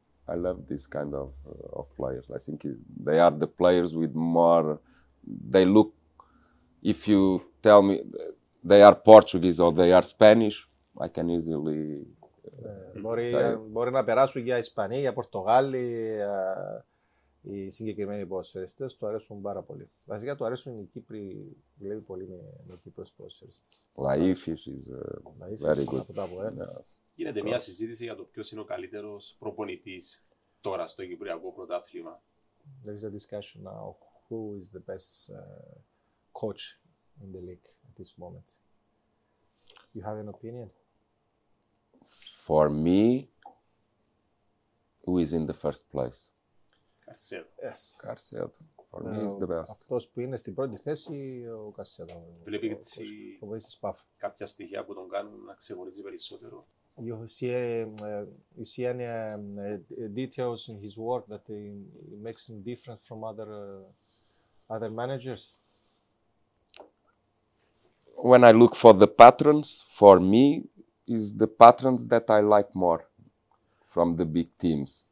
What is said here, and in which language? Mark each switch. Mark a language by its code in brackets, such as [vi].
[en] I love this kind of players. I think they are the players with more. They look. If you tell me they are Portuguese or they are Spanish, I can easily. [el] Μπορεί να περάσουν για Ισπανοί, για Πορτογάλοι. Οι συγκεκριμένοι ποδοσφαιριστές του αρέσουν πάρα πολύ. Βασικά του αρέσουν οι Κύπροι, βλέπει πολύ με Κύπρους ποδοσφαιριστές. [en] Laifis is very good. [el] Γίνεται μια συζήτηση για το ποιος είναι ο καλύτερος προπονητής τώρα στο Κυπριακό πρωτάθλημα. [en] There is a discussion now who is the best coach in the league at this moment. You have an opinion? For me, who is in the first place? Yes. Carcedo. For me is the best. [el] Αυτός που είναι στην πρώτη θέση, ο Καρσέδο. Βλέπει κάποια στοιχεία που τον κάνουν να ξεχωρίζει περισσότερο. [en] You see any details in his work that makes him different from other managers? When I look for the patrons, for me, is the patrons that I like more from the big teams.